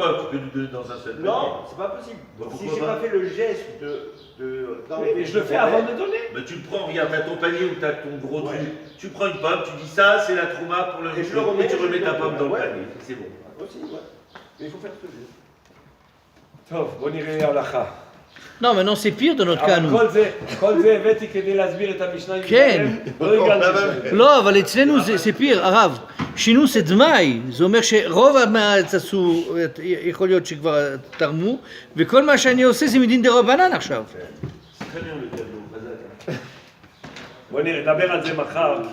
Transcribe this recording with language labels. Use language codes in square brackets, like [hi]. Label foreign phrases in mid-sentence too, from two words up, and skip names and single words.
[fr] Tu peux lui donner dans un seul Non, panier. c'est pas possible. Bah, Si pourquoi j'ai pas pas fait le geste de Oui, mais je le fais avant de donner. Mais tu le prends, regarde, t'as ton panier ou t'as ton gros Ouais. truc. Tu prends une pomme, tu dis ça, c'est la trouma pour le Et je le remets, et tu je remets le ta donne. pomme dans le Ouais. panier. C'est bon. Aussi, ouais. Mais il faut faire ce geste. [he] טוב, בוא נראה הלכה. [fr] Non, maintenant c'est pire de notre cas [he] אבל [fr] nous. [he] כל זה הבאתי כדי להסביר את המשנה. כן. לא הגענו לשם. לא, אבל אצלנו זה פיר, הרב. שינו זה דמאי, זה אומר שרוב המארץ עשו, יכול להיות שכבר תרמו, וכל מה שאני עושה זה מדין דרבנן עכשיו. [fr] Très bien le tableau, vas-y. [he] בוא נדבר על זה מחר.